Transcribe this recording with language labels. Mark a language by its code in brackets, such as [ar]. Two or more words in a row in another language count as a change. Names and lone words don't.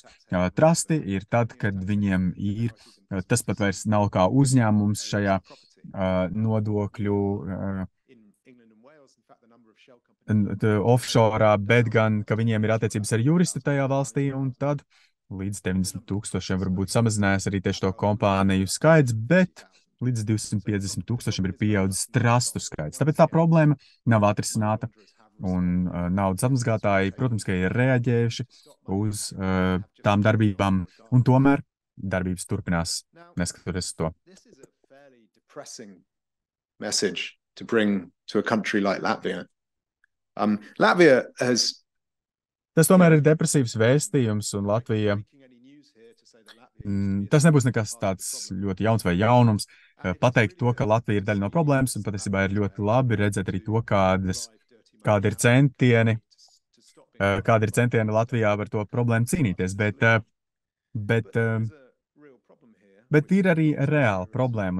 [lv] Trasti ir tad, kad viņiem ir, tas pat vairs nav kā uzņēmums šajā nodokļu offshore, bet gan, ka viņiem ir attiecības ar juristi tajā valstī, un tad līdz 90,000 varbūt samazinājās arī tieši to kompāniju skaits, bet līdz 250,000 ir pieaudzis trastu skaits. Tāpēc tā problēma nav atrisināta. Un naudas atmazgātāji, protams, ka ir reaģējuši uz tām darbībām, un tomēr darbības turpinās, neskatoties to. [en] Message to bring to a country like Latvia. Latvia has... [lv] Tas tomēr ir depresīvs vēstījums, un Latvija, tas nebūs nekas tāds ļoti jauns vai jaunums, pateikt to, ka Latvija ir daļa no problēmas, un patiesībā ir ļoti labi redzēt arī to, kādi ir centieni Latvijā par to problēmu cīnīties, bet ir arī reāla problēma.